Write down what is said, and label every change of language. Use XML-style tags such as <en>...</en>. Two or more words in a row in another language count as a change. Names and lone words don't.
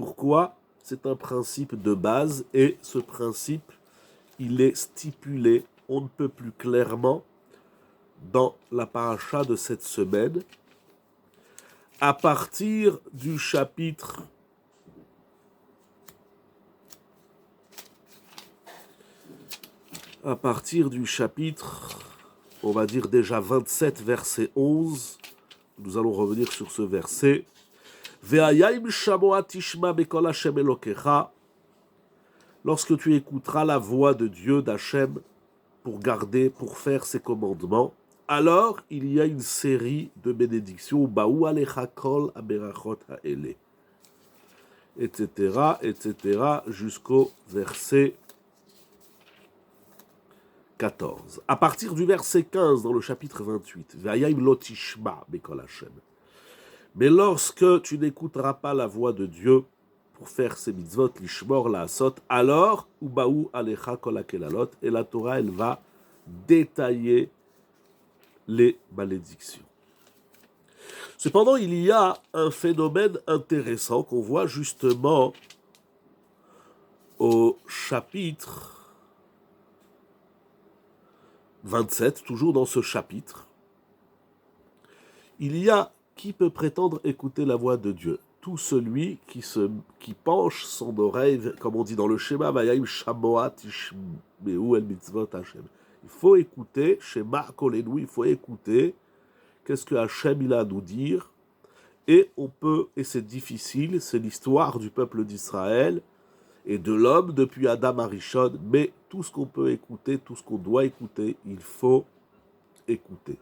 <fr>pourquoi, c'est un principe de base et ce principe, il est stipulé, on ne peut plus clairement, dans la paracha de cette semaine, à partir du chapitre on va dire déjà 27, verset 11. Nous allons revenir sur ce verset.</fr> <he>והיה אם שמוע תשמע בקול ה' אלוקיך.</he> <fr>Lorsque tu écouteras la voix de Dieu, d'Hachem, pour garder, pour faire ses commandements, alors il y a une série de bénédictions.</fr> <he>ובאו עליך כל הברכות האלה.</he> <fr>Etc., etc., jusqu'au verset 14. À partir du verset 15 dans le chapitre 28,</fr> <he>והיה אם לא תשמע בקול ה.</he> <fr>Mais lorsque tu n'écouteras pas la voix de Dieu pour faire ses mitzvot,</fr> <he>לשמור לעשות,</he> <fr>alors,</fr> <he>ובאו עליך כל הקללות,</he> <fr>et la Torah, elle va détailler les malédictions. Cependant, il y a un phénomène intéressant qu'on voit justement au chapitre 27, toujours dans ce chapitre. Il y a qui peut prétendre écouter la voix de Dieu? Tout celui qui penche son oreille, comme on dit dans le schéma,</fr> <he>והיה אם שמוע תשמעו אל מצוות ה.</he> <fr>Il faut écouter,</fr> <he>שמע קולנו,</he> <fr>il faut écouter qu'est-ce que Hashem il a à nous dire. Et c'est difficile, c'est l'histoire du peuple d'Israël et de l'homme depuis Adam Arishon, mais tout ce qu'on peut écouter, tout ce qu'on doit écouter, il faut écouter.</fr>